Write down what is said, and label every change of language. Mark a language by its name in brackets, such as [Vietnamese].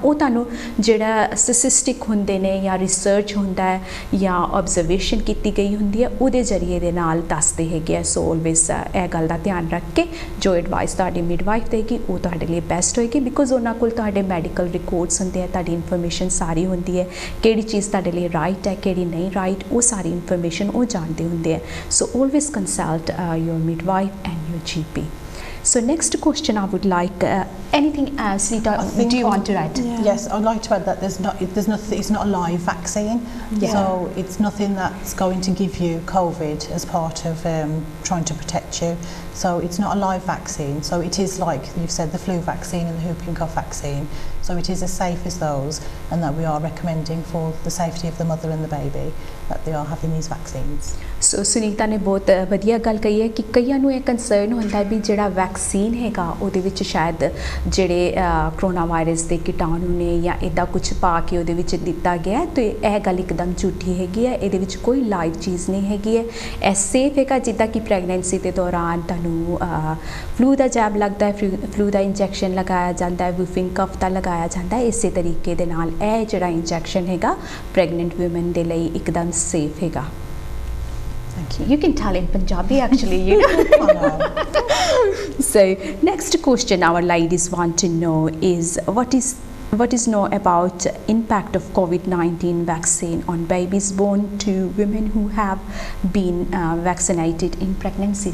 [Punjabi] ਉਹ ਤੁਹਾਨੂੰ ਜਿਹੜਾ ਸਟੈਟਿਸਟਿਕ ਹੁੰਦੇ ਨੇ ਜਾਂ ਰਿਸਰਚ ਹੁੰਦਾ ਹੈ ਜਾਂ ਆਬਜ਼ਰਵੇਸ਼ਨ ਕੀਤੀ ਗਈ ਹੁੰਦੀ ਹੈ ਉਹਦੇ ਜ਼ਰੀਏ ਦੇ ਨਾਲ ਦੱਸਦੇ ਹੈਗੇ ਆ। ਸੋ ਆਲਵੇਜ਼ ਇਹ ਗੱਲ ਦਾ ਧਿਆਨ ਰੱਖ ਕੇ ਜੋ ਐਡਵਾਈਸ ਤੁਹਾਡੀ ਮਿਡਵਾਈਫ ਦੇਗੀ ਉਹ ਤੁਹਾਡੇ ਲਈ ਬੈਸਟ ਹੋਏਗੀ ਬਿਕੋਜ਼ ਉਹਨਾਂ ਕੋਲ ਤੁਹਾਡੇ ਮੈਡੀਕਲ ਰਿਕਾਰਡਸ ਹੁੰਦੇ ਆ, ਤੁਹਾਡੀ ਇਨਫੋਰਮੇਸ਼ਨ ਸਾਰੀ ਹੁੰਦੀ ਹੈ, ਕਿਹੜੀ ਚੀਜ਼ ਤੁਹਾਡੇ ਲਈ ਰਾਈਟ ਹੈ ਕਿਹੜੀ ਨਹੀਂ ਰਾਈਟ ਉਹ ਸਾਰੀ ਇਨਫੋਰਮੇਸ਼ਨ ਉਹ ਜਾਣਦੇ ਹੁੰਦੇ ਆ। [English] So always consult your midwife and your GP. So next question I would like anything else Rita, do you want to add? Yes, I'd like to add that there's nothing, it's not a live vaccine, so it's nothing that's going to give you COVID as part of trying to protect you. So it's not a live vaccine, so it is like you've said, the flu vaccine and the whooping cough vaccine, so it is as safe as those, and that we are recommending for the safety of the mother and the baby that they are having these vaccines. [Punjabi] ਸੋ ਸੁਨੀਤਾ ਨੇ ਬਹੁਤ ਵਧੀਆ ਗੱਲ ਕਹੀ ਹੈ ਕਿ ਕਈਆਂ ਨੂੰ ਇਹ ਕੰਸਰਨ ਹੁੰਦਾ ਵੀ ਜਿਹੜਾ ਵੈਕਸੀਨ ਹੈਗਾ ਉਹਦੇ ਵਿੱਚ ਸ਼ਾਇਦ ਜਿਹੜੇ ਕਰੋਨਾ ਵਾਇਰਸ ਦੇ ਕੀਟਾਣੂ ਨੇ ਜਾਂ ਇੱਦਾਂ ਕੁਛ ਪਾ ਕੇ ਉਹਦੇ ਵਿੱਚ ਦਿੱਤਾ ਗਿਆ ਤੇ ਇਹ ਗੱਲ ਇੱਕਦਮ ਝੂਠੀ ਹੈਗੀ ਹੈ। ਇਹਦੇ ਵਿੱਚ ਕੋਈ ਲਾਈਵ ਚੀਜ਼ ਨਹੀਂ ਹੈਗੀ ਹੈ। ਇਹ ਸੇਫ ਹੈਗਾ। ਜਿੱਦਾਂ ਕਿ ਪ੍ਰੈਗਨੈਂਸੀ ਦੇ ਦੌਰਾਨ ਤੁਹਾਨੂੰ ਫਲੂ ਦਾ ਜੈਬ ਲੱਗਦਾ ਹੈ, ਫਲੂ ਦਾ ਇੰਜੈਕਸ਼ਨ ਲਗਾਇਆ ਜਾਂਦਾ ਹੈ, ਵੂਫਿੰਗ ਕਫ ਦਾ ਲਗਾਇਆ ਜਾਂਦਾ ਹੈ, ਇਸੇ ਤਰੀਕੇ ਦੇ ਨਾਲ ਇਹ ਜਿਹੜਾ ਇੰਜੈਕਸ਼ਨ ਹੈਗਾ ਪ੍ਰੈਗਨੈਂਟ ਵੂਮਨ ਦੇ ਲਈ ਇੱਕਦਮ ਸੇਫ ਹੈਗਾ। [English] Thank you. You can tell in Punjabi actually, you know. So next question our ladies want to know is what is known about impact of COVID-19 vaccine on babies born to women who have been vaccinated in pregnancy.